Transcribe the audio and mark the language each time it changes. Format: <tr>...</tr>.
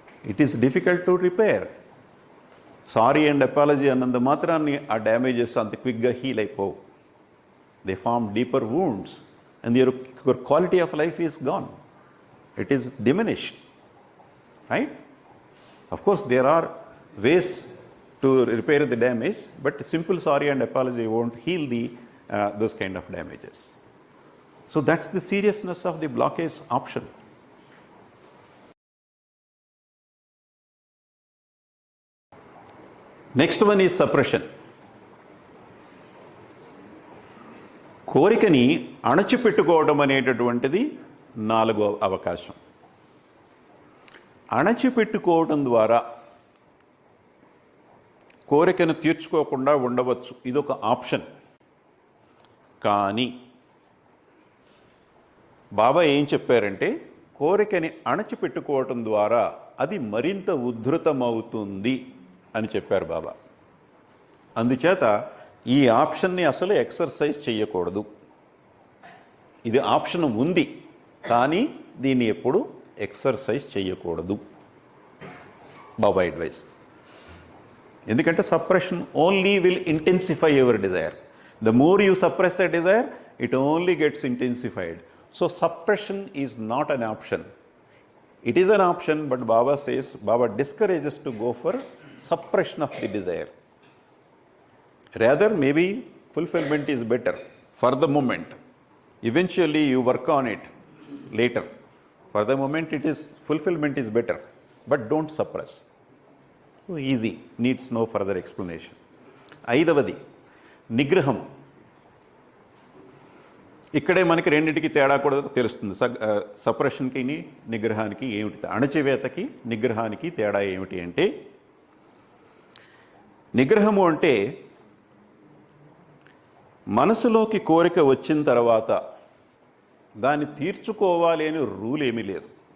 <en>It is difficult to repair. Sorry and apology</en> <te>అన్నంత మాత్రాన్ని ఆ damages అంత క్విక్గా హీల్ అయిపోవు.</te> <en>They form deeper wounds and your quality of life is gone. It is diminished. Right? Of course, there are ways to repair the damage, but simple sorry and apology won't heal those kind of damages. So that's the seriousness of the blockage option. Next one is suppression.</en> <te>కోరికని అణచిపెట్టుకోవడం అనేటటువంటిది నాలుగో అవకాశం. అణచిపెట్టుకోవడం ద్వారా కోరికను తీర్చుకోకుండా ఉండవచ్చు, ఇదొక option. కానీ బాబా ఏం చెప్పారంటే కోరికని అణచిపెట్టుకోవటం ద్వారా అది మరింత ఉద్ధృతమవుతుంది అని చెప్పారు బాబా. అందుచేత ఈ ఆప్షన్ని అసలు ఎక్సర్సైజ్ చేయకూడదు. ఇది ఆప్షన్ ఉంది కానీ దీన్ని ఎప్పుడు ఎక్సర్సైజ్ చేయకూడదు. బాబా అడ్వైస్.</te> <en>ఎందుకంటే suppression only will intensify your desire. The more you suppress a desire, it only gets intensified. So suppression is not an option. It is an option, but Baba says, Baba discourages to go for suppression of the desire. Rather, maybe fulfillment is better for the moment. Eventually, you work on it later. For the moment, fulfillment is better, but don't suppress. So easy, needs no further explanation.</en> <te>ఐదవది నిగ్రహం. ఇక్కడే మనకి రెండింటికి తేడా కూడా తెలుస్తుంది. సప్రెషన్కి నిగ్రహానికి ఏమిటి, అణచివేతకి నిగ్రహానికి తేడా ఏమిటి అంటే, నిగ్రహము అంటే మనసులోకి కోరిక వచ్చిన తర్వాత దాన్ని తీర్చుకోవాలి అని రూల్ ఏమీ లేదు.</te>